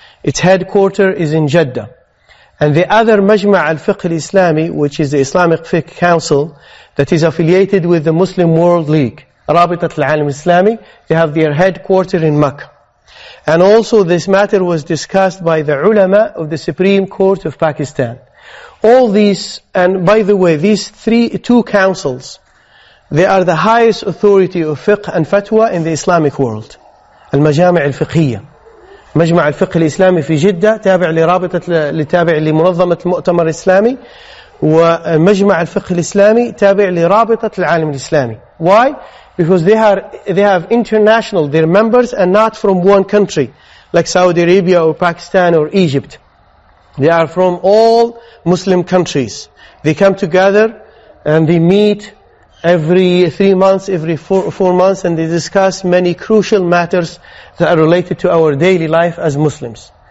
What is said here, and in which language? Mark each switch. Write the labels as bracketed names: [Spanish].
[English] Its headquarters is in Jeddah. And the other Majma' al-Fiqh al-Islami, which is the Islamic Fiqh Council, that is affiliated with the Muslim World League, Rabitat al-Alam Islami, they have their headquarters in Makkah. And also this matter was discussed by the ulama of the Supreme Court of Pakistan. All these, and by the way, these two councils, they are the highest authority of fiqh and fatwa in the Islamic world. Al-Majami' al-Fiqhiyya. [Arabic] مجمع الفقه الإسلامي في جدة تابع لمنظمة المؤتمر الإسلامي، ومجمع الفقه الإسلامي تابع لرابطة العالم الإسلامي. [English] Why? Because they have international, they're members and not from one country, like Saudi Arabia or Pakistan or Egypt. They are from all Muslim countries. They come together and they meet every 3 months, every 4 months, and they discuss many crucial matters that are related to our daily life as Muslims.